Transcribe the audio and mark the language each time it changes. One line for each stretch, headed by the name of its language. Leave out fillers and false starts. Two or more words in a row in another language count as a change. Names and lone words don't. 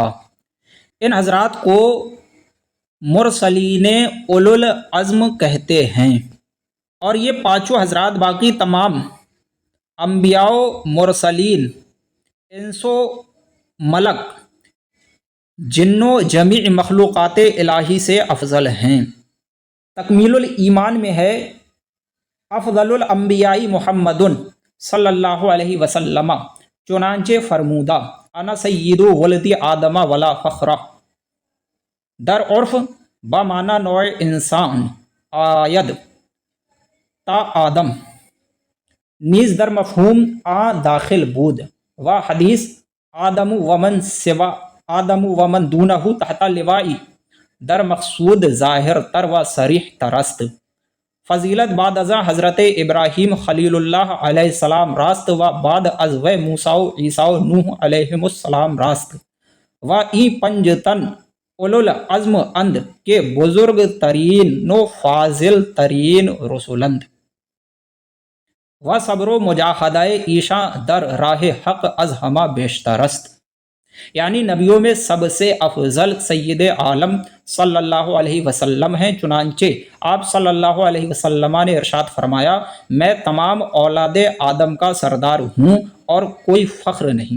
Urdu: ان حضرات کو مرسلین اولو العزم کہتے ہیں، اور یہ پانچوں حضرات باقی تمام انبیاء و مرسلین، انس و ملک، جن و جمیع مخلوقات الہی سے افضل ہیں۔
Persian: تکمیل الایمان
Urdu: میں ہے
Persian: افضل الانبیاء محمد صلی اللہ علیہ وسلم، چنانچہ فرمودہ
Arabic: انا سید ولد آدم ولا فخر،
Persian: در عرف بمعنی نوع انسان آید تا آدم، نیز در مفہوم آ داخل بود، و حدیث آدم ومن
Arabic: سوا آدم ومن دونہ تحت لوائی،
Persian: در مقصود ظاہر تر و صریح ترست، فضیلت بعد ازاں حضرت ابراہیم خلیل اللہ علیہ السلام راست، و بعد از و موسیٰ و عیسیٰ و نوح علیہم السلام راست، و این پنج تن اولو العزم اند کے بزرگ ترین و فاضل ترین رسولند، و صبر و مجاہدہ ایشاں در راہ حق از ہمہ بیشترست،
Urdu: یعنی نبیوں میں سب سے افضل سید عالم صلی اللہ علیہ وسلم ہیں، چنانچہ آپ صلی اللہ علیہ وسلم نے ارشاد فرمایا میں تمام اولاد آدم کا سردار ہوں اور کوئی فخر نہیں۔